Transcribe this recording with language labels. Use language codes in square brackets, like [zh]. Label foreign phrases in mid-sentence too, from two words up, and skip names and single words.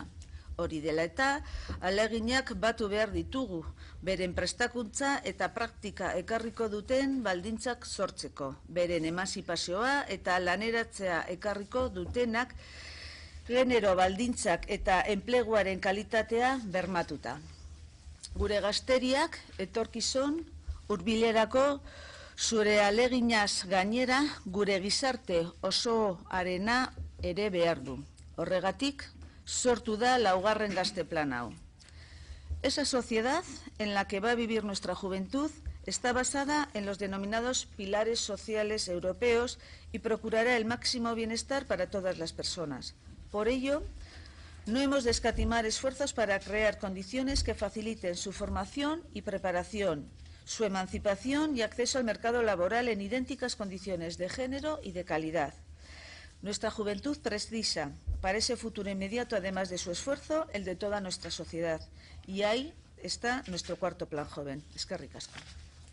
[eu] Hori dela eta ahaleginak batu behar ditugu, beren prestakuntza eta praktika ekarriko duten baldintzak sortzeko, beren emantzipazioa eta laneratzea ekarriko dutenak genero baldintzak eta enpleguaren kalitatea bermatuta. Gure gazteriak etorkizun hurbilerako zure ahaleginaz gainera gure gizarte osoarena ere behar du. Horregatik, sortu da laugarren gazte plan hau. [es] Esa sociedad en la que va a vivir nuestra juventud está basada en los denominados pilares sociales europeos y procurará el máximo bienestar para todas las personas. Por ello, no hemos de escatimar esfuerzos para crear condiciones que faciliten su formación y preparación, su emancipación y acceso al mercado laboral en idénticas condiciones de género y de calidad. Nuestra juventud precisa, para ese futuro inmediato, además de su esfuerzo, el de toda nuestra sociedad. Y ahí está nuestro cuarto plan joven. [eu] Eskerrik asko.